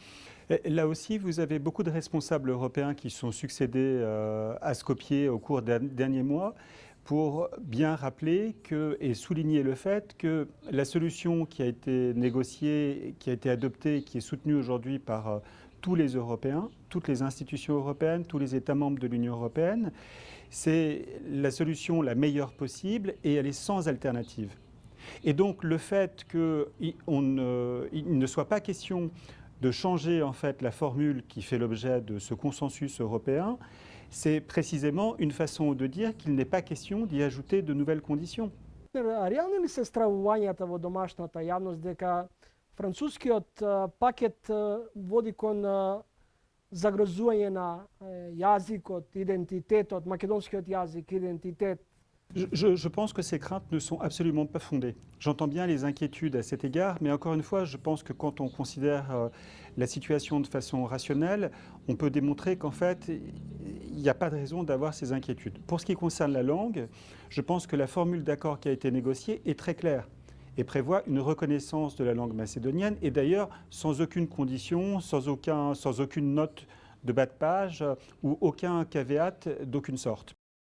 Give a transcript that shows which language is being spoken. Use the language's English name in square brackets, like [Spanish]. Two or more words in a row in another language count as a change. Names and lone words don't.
[French] Et là aussi, vous avez beaucoup de responsables européens qui sont succédés à Skopje au cours des derniers mois pour bien rappeler et souligner le fait que la solution qui a été négociée, qui a été adoptée, qui est soutenue aujourd'hui par tous les Européens, toutes les institutions européennes, tous les États membres de l'Union européenne, c'est la solution la meilleure possible et elle est sans alternative. Et donc le fait qu'il ne soit pas question de changer en fait la formule qui fait l'objet de ce consensus européen, c'est précisément une façon de dire qu'il n'est pas question d'y ajouter de nouvelles conditions. [Macedonian] Реални ли се стравувањата во домашната јавност дека францускиот пакет води кон загрозување на јазикот, идентитетот, македонскиот јазик, идентитет? [French] Je pense que ces craintes ne sont absolument pas fondées. J'entends bien les inquiétudes à cet égard, mais encore une fois, je pense que quand on considère la situation de façon rationnelle, on peut démontrer qu'en fait, il n'y a pas de raison d'avoir ces inquiétudes. Pour ce qui concerne la langue, je pense que la formule d'accord qui a été négociée est très claire et prévoit une reconnaissance de la langue macédonienne, et d'ailleurs sans aucune condition, sans aucune note de bas de page ou aucun caveat d'aucune sorte.